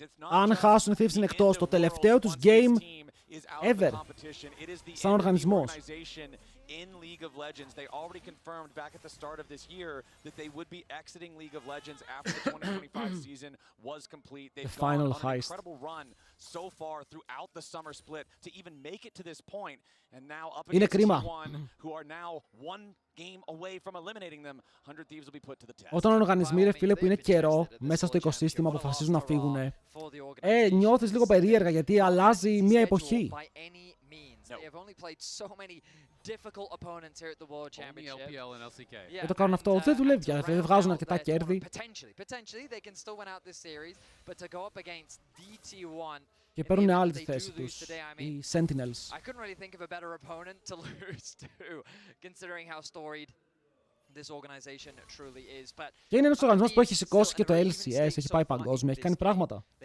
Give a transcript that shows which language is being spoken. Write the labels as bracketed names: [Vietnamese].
[Greek] Αν χάσουν οι Thieves είναι εκτός. Το τελευταίο τους [English] game ever [Greek] σαν οργανισμός. [English] In League of Legends. They already confirmed back at the start of this year that they would be exiting League of Legends after the 2025 season was complete. They've gone on an incredible run so far throughout the summer split to even make it to this point. And now up against T1, who are now one game away from eliminating them, 100 Thieves will be put to the test. [Greek] Όταν οργανισμοί, ρε φίλε, που είναι καιρό μέσα στο οικοσύστημα αποφασίζουν να φύγουν, νιώθεις λίγο περίεργα γιατί αλλάζει μια εποχή. [English] They have only played so many difficult opponents here at the World Championship. [Greek] Δεν το κάνουν αυτό, δεν δουλεύει, δεν βγάζουν αρκετά κέρδη. [English] Potentially, they can still win out this series, but to go up against DT1 [Greek] και παίρνουν άλλη τη θέση τους, οι Sentinels. [English] I couldn't really think of a better opponent to lose to, considering how storied this organization truly is. But [Greek] και είναι ένας οργανισμός που έχει σηκώσει και το LCS, έχει πάει παγκόσμια, έχει κάνει πράγματα.